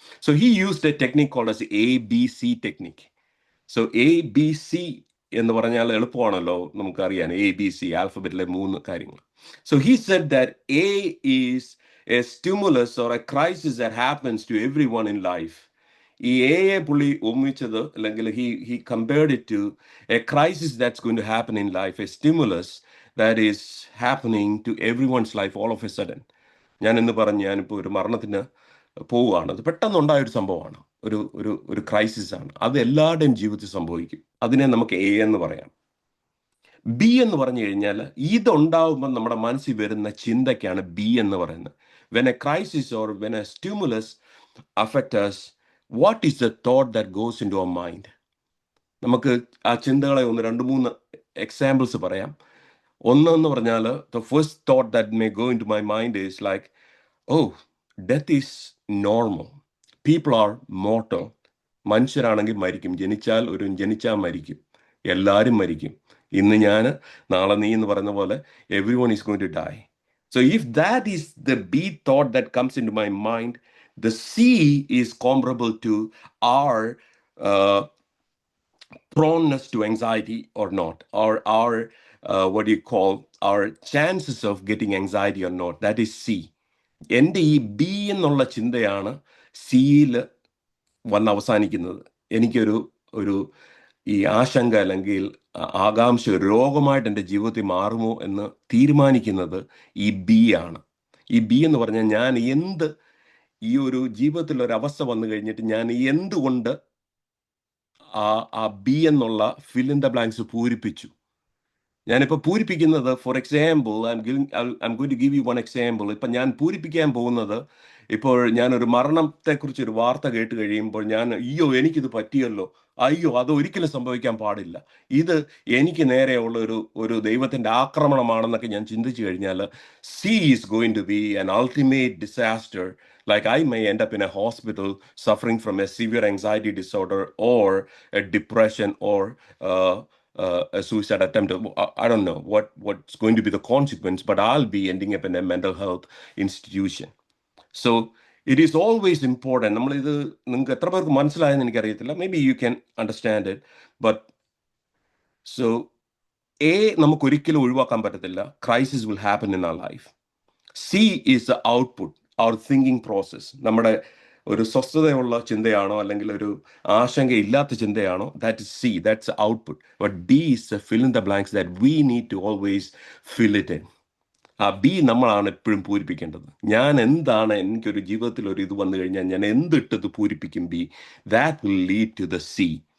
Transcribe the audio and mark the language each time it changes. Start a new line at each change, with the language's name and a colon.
English: So he used a technique called as ABC technique.
Malayalam: So ABC എന്ന് പറഞ്ഞാൽ എളുപ്പമാണല്ലോ നമുക്കറിയാൻ, ABC ആൽഫബറ്റിലെ 3 കാര്യങ്ങൾ.
English: So he said that A is a stimulus or a crisis that happens to everyone in life.
Malayalam: ഈ എയെ പുള്ളി ഒന്നിച്ചത്, അല്ലെങ്കിൽ
English: he compared it to a crisis that's going to happen in life, a stimulus that is happening to everyone's life all of a sudden.
Malayalam: ഞാൻ എന്ന് പറഞ്ഞ് ഞാനിപ്പോൾ ഒരു മരണത്തിന് പോവുകയാണ്, അത് പെട്ടെന്നുണ്ടായൊരു സംഭവമാണ്, ഒരു ക്രൈസിസ് ആണ്, അത് എല്ലാവരുടെയും ജീവിതത്തിൽ സംഭവിക്കും. അതിനെ നമുക്ക് എ എന്ന് പറയാം. ബി എന്ന് പറഞ്ഞു കഴിഞ്ഞാൽ ഇതുണ്ടാവുമ്പോൾ നമ്മുടെ മനസ്സിൽ വരുന്ന ചിന്തയ്ക്കാണ് ബി എന്ന് പറയുന്നത്.
English: When a crisis or when a stimulus affects us, what is the thought that goes into our mind?
Malayalam: നമുക്ക് ആ ചിന്തകളെ ഒന്ന് 2-3 എക്സാമ്പിൾസ് പറയാം. ഒന്നെന്ന് പറഞ്ഞാൽ,
English: The first thought that may go into my mind is like, oh, death is normal, people are mortal.
Malayalam: മനുഷ്യരാണെങ്കിൽ മരിക്കും, ജനിച്ചാൽ മരിക്കും, എല്ലാവരും മരിക്കും. ഇന്ന് ഞാൻ, നാളെ നീ എന്ന് പറയുന്ന പോലെ
English: Everyone is going to die. So if that is the B thought that comes into my mind, the C is comparable to our uh, proneness to anxiety or not, or our what do you call, our chances of getting anxiety or not. That is C.
Malayalam: എൻ്റെ ഈ B എന്നുള്ള ചിന്തയാണ് സിയിൽ വന്ന് അവസാനിക്കുന്നത്. എനിക്കൊരു ഒരു ഈ ആശങ്ക അല്ലെങ്കിൽ ആകാംക്ഷ രോഗമായിട്ട് എൻ്റെ ജീവിതത്തിൽ മാറുമോ എന്ന് തീരുമാനിക്കുന്നത് ഈ ബി ആണ്. ഈ ബി എന്ന് പറഞ്ഞാൽ, ഞാൻ എന്ത് ഈ ഒരു ജീവിതത്തിൽ ഒരു അവസ്ഥ വന്നു കഴിഞ്ഞിട്ട് ഞാൻ എന്തുകൊണ്ട് ആ ബി എന്നുള്ള
English: fill in the blanks
Malayalam: പൂരിപ്പിച്ചു. ഞാനിപ്പോൾ പൂരിപ്പിക്കുന്നത്,
English: For example, I'm going to give you one example.
Malayalam: ഇപ്പം ഞാൻ പൂരിപ്പിക്കാൻ പോകുന്നത്, ഇപ്പോൾ ഞാനൊരു മരണത്തെക്കുറിച്ച് ഒരു വാർത്ത കേട്ട് കഴിയുമ്പോൾ ഞാൻ, അയ്യോ എനിക്കിത് പറ്റിയല്ലോ, അയ്യോ അത് ഒരിക്കലും സംഭവിക്കാൻ പാടില്ല, ഇത് എനിക്ക് നേരെയുള്ള ഒരു ദൈവത്തിൻ്റെ ആക്രമണമാണെന്നൊക്കെ ഞാൻ ചിന്തിച്ചു കഴിഞ്ഞാൽ,
English: C is going to be an ultimate disaster. Like I may end up in a hospital suffering from a severe anxiety disorder or a depression or a suicide attempt. I don't know what's going to be the consequence, but I'll be ending up in a mental health institution. So it is always important.
Malayalam: നമ്മളിത് നിങ്ങൾക്ക് എത്ര പേർക്ക് മനസ്സിലായെന്ന് എനിക്കറിയത്തില്ല,
English: maybe you can understand it, but so
Malayalam: A നമുക്ക് ഒരിക്കലും ഒഴിവാക്കാൻ പറ്റത്തില്ല.
English: Crisis will happen in our life. C is the output, our thinking process.
Malayalam: നമ്മുടെ ഒരു സ്വസ്ഥതയുള്ള ചിന്തയാണോ അല്ലെങ്കിൽ ഒരു ആശങ്കയില്ലാത്ത ചിന്തയാണോ,
English: That is C, that's output. But D is a fill in the blanks that we need to always fill it in.
Malayalam: ആ B നമ്മളാണ് എപ്പോഴും പൂരിപ്പിക്കേണ്ടത്. ഞാൻ എന്താണ്, എനിക്കൊരു ജീവിതത്തിൽ ഒരു ഇത് വന്നു കഴിഞ്ഞാൽ ഞാൻ എന്തിട്ടത് പൂരിപ്പിക്കും B,
English: That will lead to the C.